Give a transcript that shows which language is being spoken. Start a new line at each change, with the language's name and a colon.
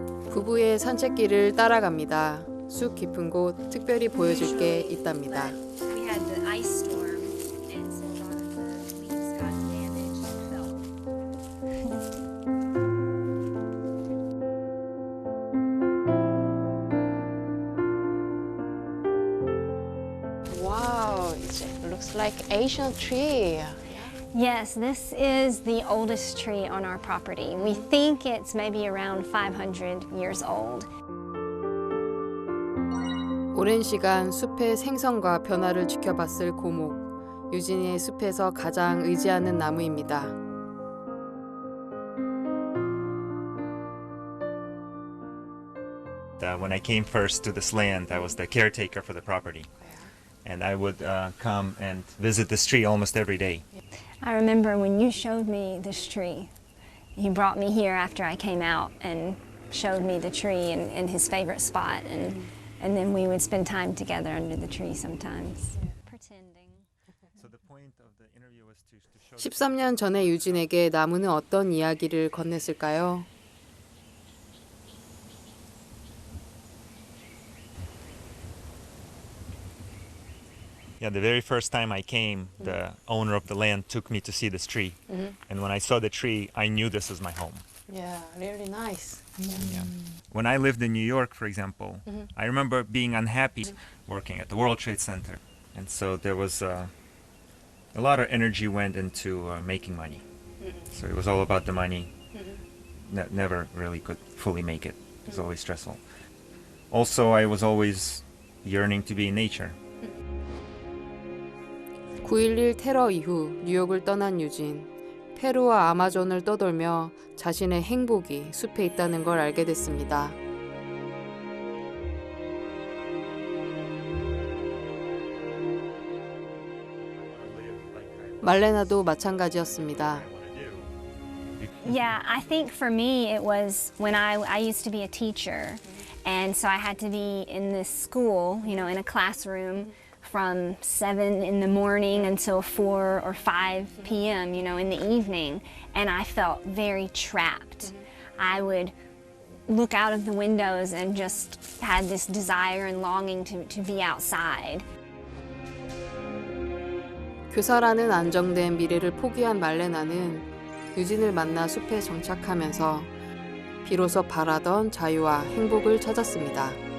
Korean: 부부의 산책길을 따라갑니다. 숲 깊은 곳 특별히 보여줄 게 있답니다.
English: We had the ice storm, and so a lot of the leaves got damaged and fell. Wow, it looks like Asian tree. Yes, this is the oldest tree on our property. We think it's maybe around 500 years old.
Korean: 오랜 시간 숲의 생성과 변화를 지켜봤을 고목. 유진이의 숲에서 가장 의지하는 나무입니다.
English: When I came first to this land, I was the caretaker for the property. And I would come and visit this tree almost every day. I remember when you showed me this tree. You brought me here after I came out and showed me the tree and his favorite spot. And then we would spend time together under the tree sometimes. Pretending. So the point of the interview was to show
Korean: 13년 전에 유진에게 나무는 어떤 이야기를 건넸을까요?
English: Yeah, the very first time I came, the owner of the land took me to see this tree. And when I saw the tree, I knew this is my home. Yeah, really nice. Yeah. When I lived in New York, for example, I remember being unhappy working at the World Trade Center. And so there was a lot of energy went into making money. So it was all about the money. Never really could fully make it. It was always stressful. Also, I was always yearning to be in nature.
Korean: 9.11 테러 이후 뉴욕을 떠난 유진. 페루와 아마존을 떠돌며 자신의 행복이 숲에 있다는 걸 알게 됐습니다. 말레나도 마찬가지였습니다.
English: Yeah, I think for me it was when I used to be a teacher, and so I had to be in this school, you know, in a classroom from 7 in the morning until 4 or 5 p.m., you know, in the evening, and I felt very trapped. I would look out of the windows and just had this desire and longing to be outside.
Korean: 교사라는 안정된 미래를 포기한 말레나는 유진을 만나 숲에 정착하면서 비로소 바라던 자유와 행복을 찾았습니다.